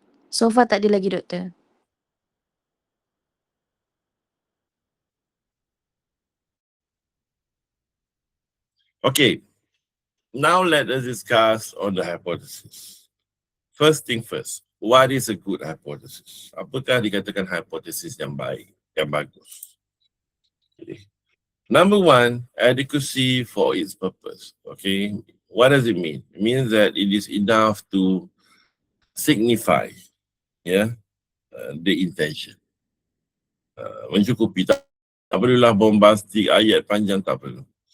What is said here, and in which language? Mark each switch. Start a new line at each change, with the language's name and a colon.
English: So far
Malay: tak ada lagi, Doktor.
English: Okay, now let us discuss on the hypothesis. First thing first, what is a good hypothesis?
Malay: Apakah dikatakan hypothesis yang baik, yang bagus?
English: Okay. Number one, adequacy for its purpose. Okay, what does it mean? It means that it is enough to signify, yeah, the intention.
Malay: Mencukupi, tak perlulah bombastic, ayat panjang, tak perlu.